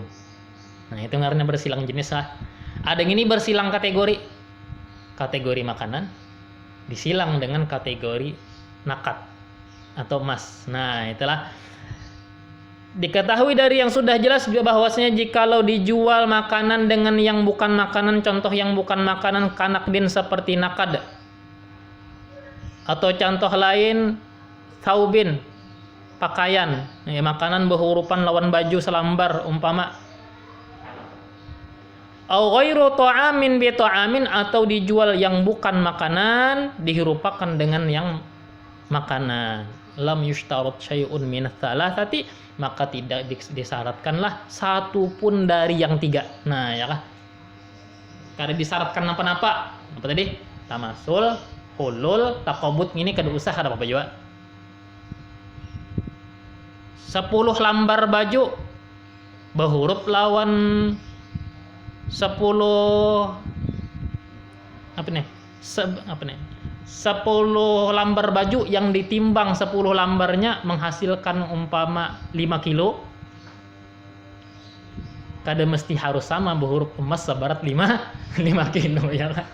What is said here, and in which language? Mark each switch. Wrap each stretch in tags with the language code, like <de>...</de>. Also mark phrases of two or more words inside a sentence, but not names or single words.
<id>Nah itu karena bersilang jenis lah. Ada yang ini bersilang kategori makanan disilang dengan kategori nakad atau emas.</id> <bjn>Nah itulah diketahui dari yang sudah jelas bahwasanya jikalau dijual makanan dengan yang bukan makanan, contoh yang bukan makanan kanakdin seperti nakad, atau contoh lain saubin pakaian, ya, makanan berhurupan lawan baju selambar umpama,</bjn> <ar>أو غير طعام بطعام,</ar> <id>atau dijual yang bukan makanan dihirupakan dengan yang makanan.</id> <ar>لم يشترط شيء من ثلاثة,</ar> <id>maka tidak disyaratkanlah satu pun dari yang tiga.</id> <bjn>Nah ya kah, kada disyaratkan apa-apa. Apa tadi?</bjn> <ar>تماثل، حلول، تقابض,</ar> <bjn>ini kada usah ada apa-apa juga. 10 lambar baju berhuruf lawan 10 apa nih? 10 lembar baju yang ditimbang 10 lembarnya menghasilkan umpama 5 kilo, kada mesti harus sama berhuruf emas seberat 5 kilo ya kan.</bjn>